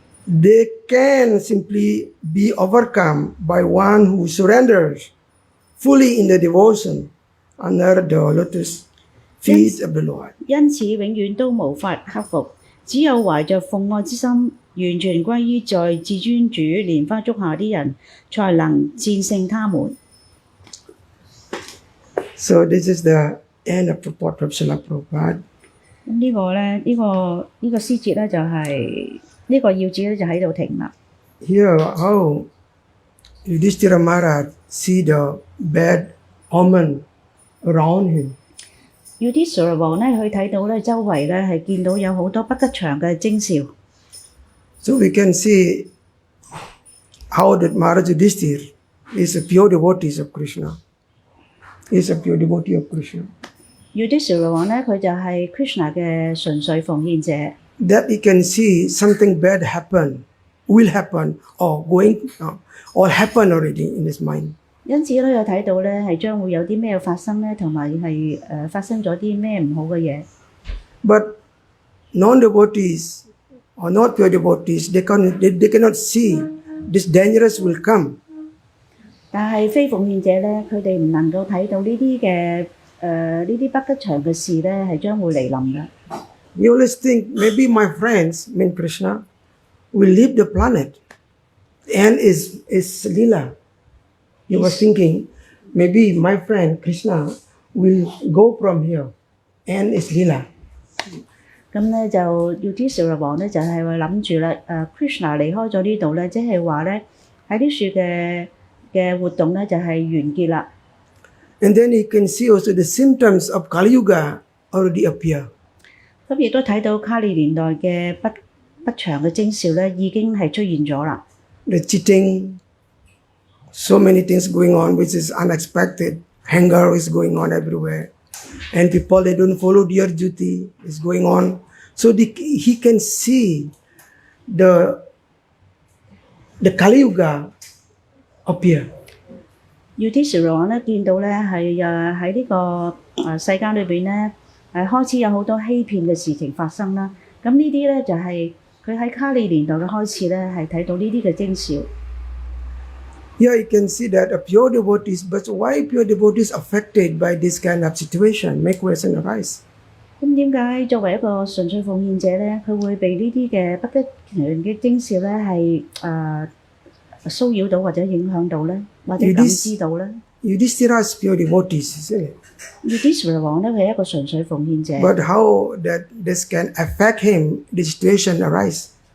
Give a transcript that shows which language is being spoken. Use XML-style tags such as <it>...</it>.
<en>They can simply be overcome by one who surrenders fully in the devotion under the lotus feet of the Lord.</en> <zh>因此永遠都無法克服，只有懷着奉愛之心，完全歸於在至尊主蓮花足下的人，才能戰勝他們。</zh> <en>So this is the end of the report of Srila Prabhupada.</en> <zh>咁呢個咧，呢個詩節咧就係、呢個要旨咧就喺度停啦。</zh> <en>Here, how Yudhishthira Maharaj see the bad omen around him.</en> <zh>要啲 Sura 王咧，佢睇到咧周圍咧係見到有好多不吉祥嘅徵兆。</zh> <en>So we can see how that Maharaj Yudhishthira is a pure devotee of Krishna. He is a pure devotee of Krishna.</en> <zh>Yudhishthira 王咧，佢就係 Krishna 嘅純粹奉獻者。</zh> <en>That he can see something bad happen, will happen, or going, or happen already in his mind.</en> <zh>因此咧，有睇到咧係將會有啲咩發生咧，同埋係發生咗啲咩唔好嘅嘢。</zh> <en>But non-devotees or not pure devotees, they cannot see this dangerous will come.</en> <zh>但係非奉獻者咧，佢哋唔能夠睇到呢啲嘅呢啲不吉祥嘅事咧，係將會嚟臨嘅。</zh> <en>You always think maybe my friends, mean Krishna, will leave the planet, and is Leela. You were thinking maybe my friend Krishna will go from here, and is Leela.</en> <zh>咁咧就要啲小王咧就係話諗住啦，Krishna 離開咗呢度咧，即係話咧喺啲樹嘅活動咧就係完結啦。</zh> <en>And then you can see also the symptoms of Kali Yuga already appear.</en> <zh>咁亦都睇到卡利年代嘅不祥嘅徵兆咧，已經係出現咗啦。</zh> <en>The cheating, so many things going on which is unexpected. Anger is going on everywhere. And people, they don't follow their duty is going on. So he can see the Kali Yuga appear.</en> <zh>Yudhishthira 王咧見到咧係喺呢個世間裏邊咧開始有好多欺騙嘅事情發生啦。咁呢啲咧就係佢喺卡利年代嘅開始咧係睇到呢啲嘅徵兆。</zh> <en>Here you can see that a pure devotees, but why pure devotees affected by this kind of situation? Make question arise.</en> <zh>咁點解作為一個純粹奉獻者咧，佢會被呢啲嘅不吉祥嘅徵兆咧係騷擾到或者影響到咧，或者感知到咧</zh> <en>？Yudhishthira is pure devotees, isn't it?</en> <zh>Yudhishthira 王咧佢係一個純粹奉獻者。</zh> <en>But how that this can affect him, the situation arise?</en>